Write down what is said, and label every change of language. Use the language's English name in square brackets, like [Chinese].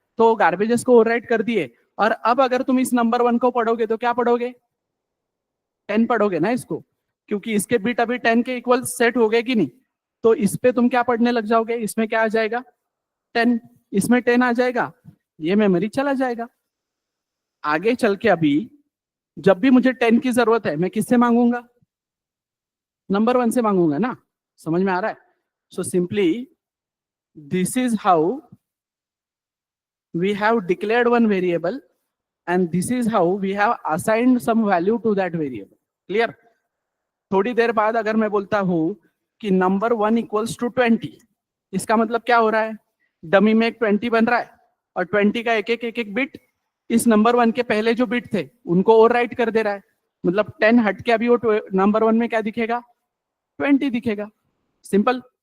[Hindi] तो गार्बेजेस को ओवरराइट कर दिए, और अब अगर तुम इस नंबर 1 को पढ़ोगे तो क्या पढ़ोगे, 10 पढ़ोगे ना इसको, क्योंकि इसके बिट अभी 10 के इक्वल सेट हो गए कि नहीं, तो इस पे तुम क्या पढ़ने लग जाओगे, इसमें क्या आ जाएगा 10, इसमें 10 आ जाएगा, ये मेमोरी चला जाएगा। आगे चल के अभी जब भी मुझे 10 की जरूरत है मैं किससे मांगूंगा, नंबर 1 से मांगूंगा ना, समझ में आ रहा है। [English] So simply this is how we have declared one variable and this is how we have assigned some value to that variable, clear। [Hindi] थोड़ी देर बाद अगर मैं बोलता हूं कि नंबर 1 इक्वल्स टू 20, इसका मतलब क्या हो रहा है, डमी में एक 20 बन रहा है और 20 का एक एक बिट इस नंबर 1 के पहले जो बिट थे उनको ओवरराइट कर दे रहा है, मतलब 10 हट के अभी वो नंबर 1 में क्या दिखेगा, 20 दिखेगा, सिंपल।